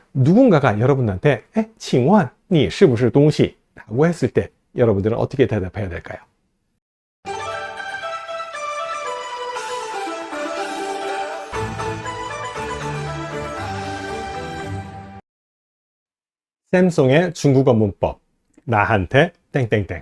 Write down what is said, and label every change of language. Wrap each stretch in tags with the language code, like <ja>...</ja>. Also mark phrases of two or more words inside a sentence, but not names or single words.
<ko>누군가가 여러분한테</ko> <zh>请问你是不是东西?</zh> <ko>라고 했을 때 여러분들은 어떻게 대답해야 될까요? 쌤송의 중국어 문법 나한테 땡땡땡.</ko>